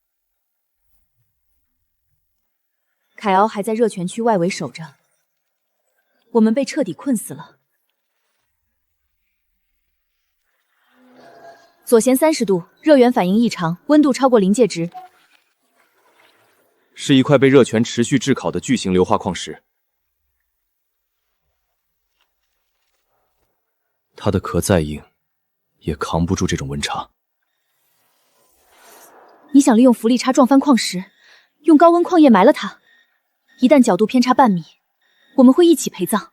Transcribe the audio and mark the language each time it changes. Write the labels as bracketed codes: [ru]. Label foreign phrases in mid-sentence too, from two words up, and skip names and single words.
[zh] 凱鰲還在熱泉區外圍守着。我们被徹底困死了。左舷30度，熱源反應異常，溫度超過臨界值。是一塊被熱泉持續炙烤的巨型硫化礦石。它的殼再硬，也扛不住这種溫差。你想利用浮力差撞翻礦石，用高溫礦液埋了它。一旦角度偏差半米，我們會一起陪葬。